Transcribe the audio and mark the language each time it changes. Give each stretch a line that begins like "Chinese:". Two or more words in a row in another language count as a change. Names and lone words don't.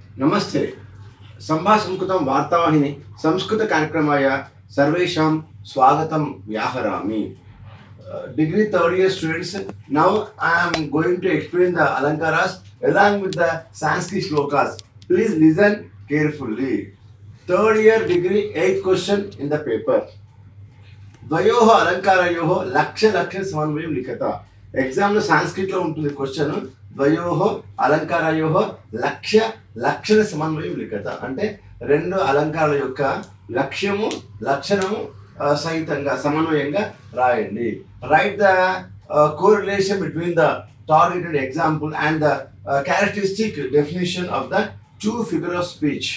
Sanskrit: नमस्ते। संभाषणकृतं वार्तावाहिनी संस्कृत कार्यक्रमाय सर्वेषां स्वागतं व्याहरामि।
English: Degree third year students, now I am going to explain the alankaras along with the Sanskrit shlokas. Please listen carefully. Third year degree 8th question in the paper.
Sanskrit: द्वयोः अलङ्कारयोः लक्ष्य समन्वयं लिखत.
Telugu: एग्जाम లో సంస్కృత్ లో ఉంటుంది క్వశ్చన్.
Sanskrit: ద్వయోः अलङ्कारयोः లక్షణ సమన్వయం లిఖత
Telugu: అంటే రెండు అలంకారాల యొక్క లక్ష్యము లక్షణము సహితంగా సమన్వయంగా రాయండి.
English: Write the correlation between the targeted example and the characteristic definition of the two figure of speech.